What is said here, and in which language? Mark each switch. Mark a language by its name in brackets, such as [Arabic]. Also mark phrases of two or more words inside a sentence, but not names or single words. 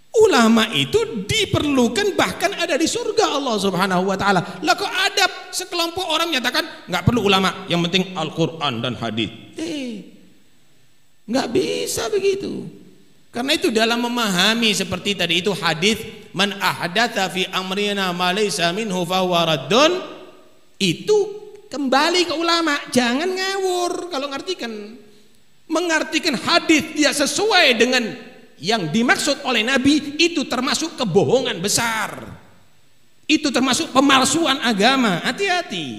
[Indonesian] Ulama itu diperlukan, bahkan ada di surga Allah [Arabic] سبحانه وتعالى. [Indonesian] Lah kok ada sekelompok orang menyatakan nggak perlu ulama, yang penting Al-Qur'an dan hadis. Nggak bisa begitu. Karena itu dalam memahami seperti tadi itu hadis [Arabic] من أحدث في أمرنا ما ليس منه فهو رد, [Indonesian] itu kembali ke ulama, jangan ngawur kalau mengartikan hadis dia sesuai dengan yang dimaksud oleh Nabi, itu termasuk kebohongan besar, itu termasuk pemalsuan agama. Hati-hati.